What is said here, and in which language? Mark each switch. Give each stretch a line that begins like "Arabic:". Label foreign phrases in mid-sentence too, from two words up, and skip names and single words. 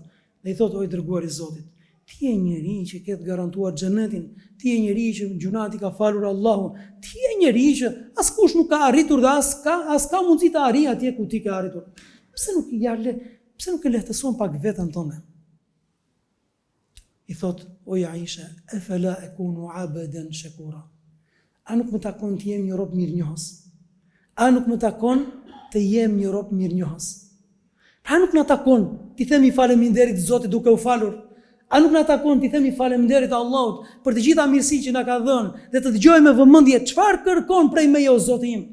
Albanian: Dhe i thotë, oj dërguari i Zotit, ti je njeri që ketë garantuar xhenetin, ti je njeri që gjunati ka falur Allahu, ti je njeri që askush nuk ka arritur dhe as ka mundësi të arrijë atje ku ti ke arritur. Pse nuk e lehtëson pak veten tonë? I thot, oj
Arabic: Aisha, أفلا أكون عبدا شكورا.
Albanian: A nuk më takon të jem një rob mirënjohës? A nuk më takon të jem një rob mirënjohës? A nuk na takon t'i themi faleminderit Zotit duke u falur? A nuk na takon t'i themi faleminderit Allahut për të gjitha mirësitë që na ka dhënë dhe të dëgjojmë me vëmendje çfarë kërkon prej meje o Zoti im?